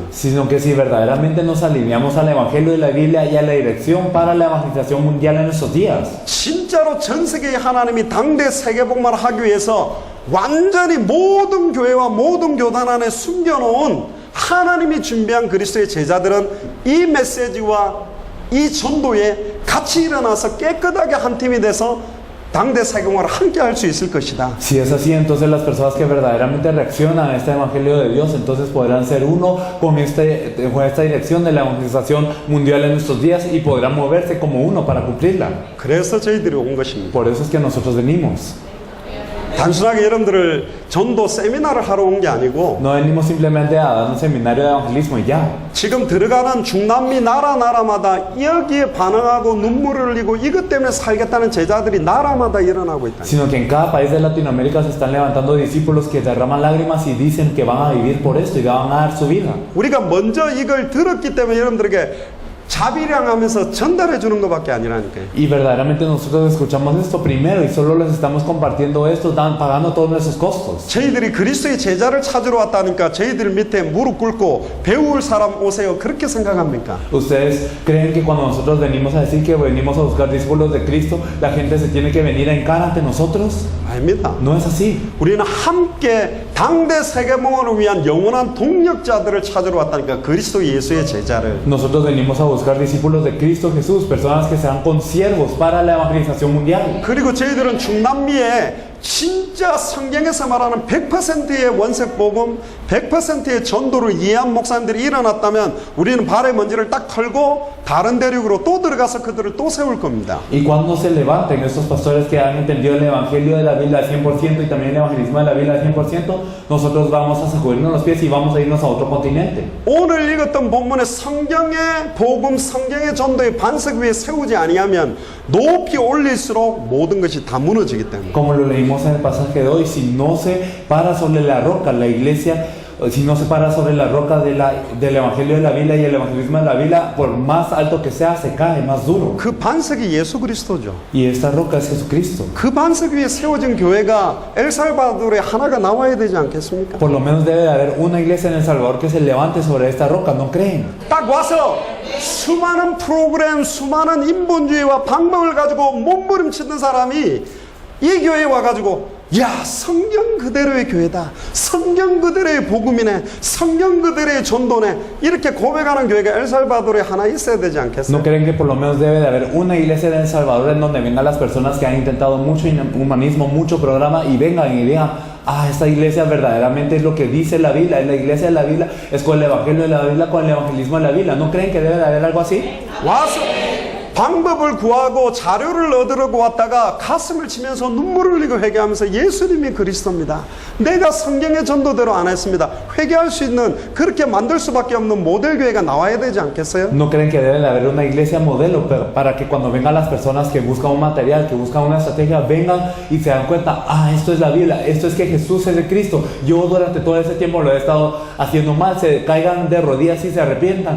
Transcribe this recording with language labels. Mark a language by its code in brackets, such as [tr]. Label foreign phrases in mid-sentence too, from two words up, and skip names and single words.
[es] sino que si verdaderamente nos alineamos al Evangelio de la Biblia y a la dirección para la evangelización mundial en estos días, [ko] 진짜로 전 세계의 하나님이 당대 세계복음을 하기 위해서 완전히 모든 교회와 모든 교단 안에 숨겨놓은 하나님이 준비한 그리스도의 제자들은 이 메시지와 이 전도에 같이 일어나서 깨끗하게 한 팀이 돼서 당대 세계복음을 함께 할 수 있을 것이다. [es] si es así, entonces las personas que verdaderamente reaccionan a este Evangelio de Dios, entonces podrán ser uno con esta dirección de la evangelización mundial en estos días y podrán moverse como uno para cumplirla. [ko] 그래서 저희들이 온 것입니다. [es] Por eso es que nosotros venimos. [ko] 단순하게 여러분들을 전도 세미나를 하러 온 게 아니고 [es] No venimos simplemente a dar un seminario de evangelismo y ya. [ko] 지금 들어가는 중남미 나라마다 여기에 반응하고 눈물을 흘리고 이것 때문에 살겠다는 제자들이 나라마다 일어나고 있다. [es] Sino que en cada país de Latinoamérica se están levantando discípulos que derraman lágrimas y dicen que van a vivir por esto y van a dar su vida. [ko] 우리가 먼저 이걸 들었기 때문에 여러분들에게 자비량하면서 전달해 주는 것밖에 아니라니까요. [es] Y verdaderamente nosotros escuchamos esto primero y solo les estamos compartiendo esto, pagando todos nuestros costos. [ko] 저희들이 그리스도의 제자를 찾으러 왔다니까 저희들 밑에 무릎 꿇고 배울 사람 오세요 그렇게 생각합니까? [es] ¿Ustedes creen que cuando nosotros venimos a decir que venimos a buscar discípulos de Cristo, la gente se tiene que venir en cara ante nosotros? [ko] 아닙니다. [es] No es así. [ko] 우리는 함께 당대 세계복음을 위한 영원한 동력자들을 찾으러 왔다니까 그리스도 예수의 제자를. [es] Nosotros venimos a buscar discípulos de Cristo Jesús, personas que sean consiervos para la evangelización mundial. [ko] 그리고 저희들은 중남미에 진짜 성경에서 말하는 100%의 원색복음, 100%의 전도를 이해한 목사님들이 일어났다면 우리는 발의 먼지를 딱 털고 다른 대륙으로 또 들어가서 그들을 또 세울 겁니다. [es] Y cuando se levanten estos pastores que han entendido el evangelio de la Biblia al 100% y también el evangelismo de la Biblia al 100%, nosotros vamos a sacudirnos los pies y vamos a irnos a otro continente. [ko] 오늘 읽었던 본문의 성경의 복음, 성경의 전도의 반석 위에 세우지 아니하면 높이 올릴수록 모든 것이 다 무너지기 때문에. [es] Como lo leímos en el pasaje de hoy, si no se para sobre la roca, la iglesia, si no se para sobre la roca del evangelio de la Biblia y el evangelismo de la Biblia, por más alto que sea, se cae más duro. [ko] 그 반석이 예수 그리스도죠. [es] Y esta roca es Jesucristo. [ko] 그 반석 위에 세워진 교회가 엘살바도르에 하나가 나와야 되지 않겠습니까? [es] Por lo menos debe de haber una iglesia en El Salvador que se levante sobre esta roca, ¿no creen? [ko] 딱 와서 수많은 프로그램, 수많은 인본주의와 방법을 가지고 몸부림치는 사람이 이 교회에 와가지고 야 성경 그대로의 교회다, 성경 그대로의 복음이네, 성경 그대로의 전도네 이렇게 고백하는 교회가 엘살바도르에 하나 있어야 되지 않겠어요? [es] ¿No creen que por lo menos debe de haber una iglesia en El Salvador en donde vengan las personas que han intentado mucho humanismo, mucho programa y vengan y digan, ah, esta iglesia verdaderamente es lo que dice la Biblia, es la iglesia de la Biblia, es con el evangelio de la Biblia, con el evangelismo de la Biblia? ¿No creen que debe de haber algo así? [ko] 와서 방법을 구하고 자료를 얻으려고 왔다가 가슴을 치면서 눈물을 흘리고 회개하면서 예수님이 그리스도입니다. 내가 성경의 전도대로 안 했습니다. 회개할 수 있는 그렇게 만들 수밖에 없는 모델 교회가 나와야 되지 않겠어요? [es] ¿No creen que debe de haber una iglesia modelo para que cuando vengan las personas que buscan un material, que buscan una estrategia, vengan y se dan cuenta, ah, esto es la Biblia, esto es que Jesús es el Cristo, yo durante todo ese tiempo lo he estado haciendo mal, se caigan de rodillas y se arrepientan?